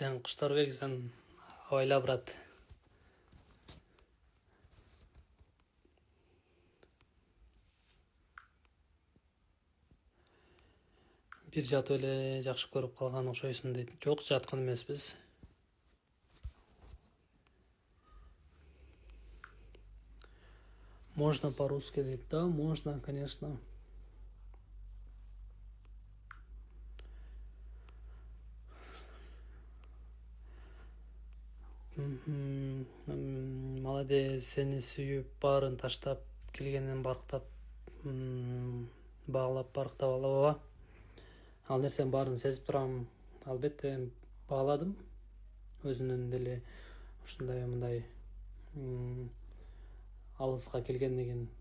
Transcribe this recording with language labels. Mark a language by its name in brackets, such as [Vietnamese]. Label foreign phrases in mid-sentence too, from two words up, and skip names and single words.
[Kyrgyz] Куштарбек сен ойла, брат. Бир жатып эле жакшы көрүп калган окшойсуң дейт. Жок, жаткан эмеспиз. [Russian] Можно по-русски дейт. Да, можно, конечно. Молодец, [Kyrgyz] сени сүйүп, баарын таштап, келгенин барктап, баалап, барктап алабы. Ал нерсенин баарын сезип турам. Албетте бааладым. Өзүнүн деле ушундай мындай алыска келгендигин.